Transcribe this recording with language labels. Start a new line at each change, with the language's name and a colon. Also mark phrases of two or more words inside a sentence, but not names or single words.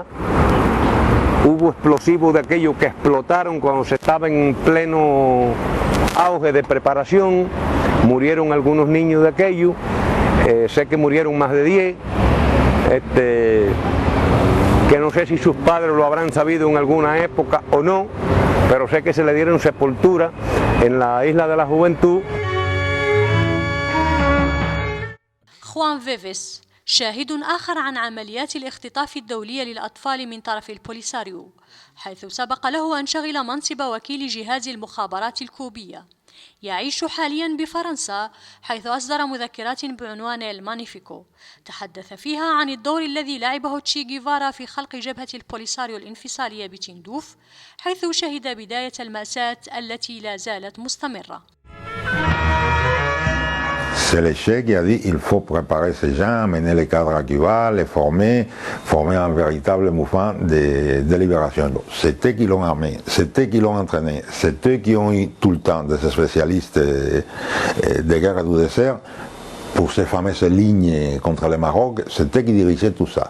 Spanish: Hubo explosivos de aquellos que explotaron cuando se estaba en pleno auge de preparación, murieron algunos niños de aquellos, sé que murieron más de 10. Que no sé si sus padres lo habrán sabido en alguna época o no, pero sé que se le dieron sepultura en la isla de la juventud.
Arabic: خوان فيفيس شاهد آخر عن عمليات الاختطاف الدولية للأطفال من طرف البوليساريو، حيث سبق له أن شغل منصب وكيل جهاز المخابرات الكوبية. يعيش حاليا بفرنسا، حيث أصدر مذكرات بعنوان المانيفيكو تحدث فيها عن الدور الذي لعبه تشي جيفارا في خلق جبهة البوليساريو الانفصالية بتندوف، حيث شهد بداية المأساة التي لا زالت مستمرة.
French: C'est le Che qui a dit qu'il faut préparer ces gens, amener les cadres à Cuba, les former un véritable mouvement de libération. C'est eux qui l'ont armé, c'est eux qui l'ont entraîné, c'est eux qui ont eu tout le temps des spécialistes de guerre du désert pour ces fameuses lignes contre le Maroc, c'est eux qui dirigeaient tout ça.